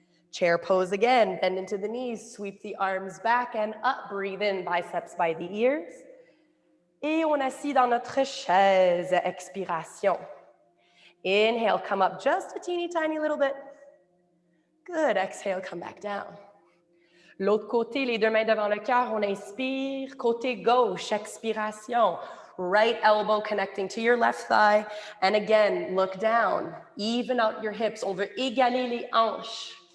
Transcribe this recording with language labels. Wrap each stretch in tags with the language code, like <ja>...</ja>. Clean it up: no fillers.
<en>Chair pose again, bend into the knees, sweep the arms back and up. Breathe in, biceps by the ears.</en> <fr>Et on assit dans notre chaise, expiration.</fr> <en>Inhale, come up just a teeny tiny little bit. Good, exhale, come back down.</en> <fr>L'autre côté, les 2 mains devant le cœur, on inspire. Côté gauche, expiration.</fr> <en>Right elbow connecting to your left thigh. And again, look down. Even out your hips.</en> <fr>On veut égaler les hanches.</fr>